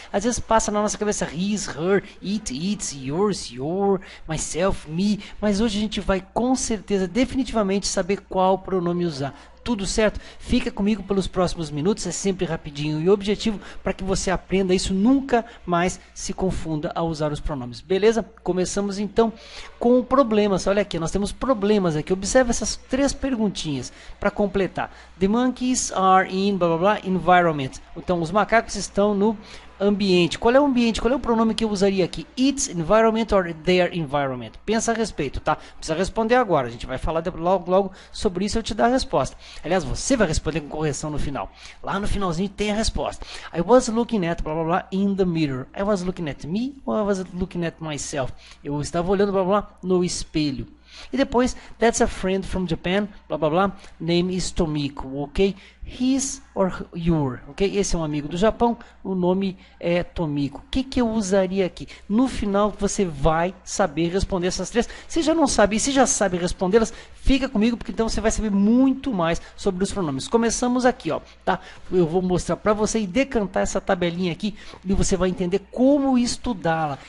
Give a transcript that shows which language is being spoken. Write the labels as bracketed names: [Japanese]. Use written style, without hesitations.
[Portuguese] Às vezes passa na nossa cabeça his, her, it, its, yours, your, myself, me, mas hoje a gente vai com certeza, definitivamente saber qual pronome usar. Tudo certo? Fica comigo pelos próximos minutos, é sempre rapidinho e o objetivo para que você aprenda isso, nunca mais se confunda ao usar os pronomes, beleza? Começamos então com problemas. Olha aqui, nós temos problemas aqui. Observe essas três perguntinhas para completar. [English] The monkeys are in blá blá blá environment. [Portuguese] Então os macacos estão no ambiente. Qual é o ambiente? Qual é o pronome que eu usaria aqui? [English] Its environment or their environment? [Portuguese] Pensa a respeito, tá? Não precisa responder agora. A gente vai falar logo sobre isso e eu te dar a resposta. Aliás, você vai responder com correção no final. Lá no finalzinho tem a resposta. [English] I was looking at blá blá blá in the mirror. I was looking at me or I was looking at myself? [Portuguese] Eu estava olhando blá blá blá no espelho. [English] E depois, that's a friend from Japan, blá blá blá, name is Tomiko, ok? His or your, ok? [Portuguese] Esse é um amigo do Japão, o nome é Tomiko. O que eu usaria aqui? No final você vai saber responder essas três. Se já não sabe, e se já sabe respondê-las, fica comigo, porque então você vai saber muito mais sobre os pronomes. Começamos aqui, ó, tá? Eu vou mostrar para você e decantar essa tabelinha aqui, e você vai entender como estudá-la.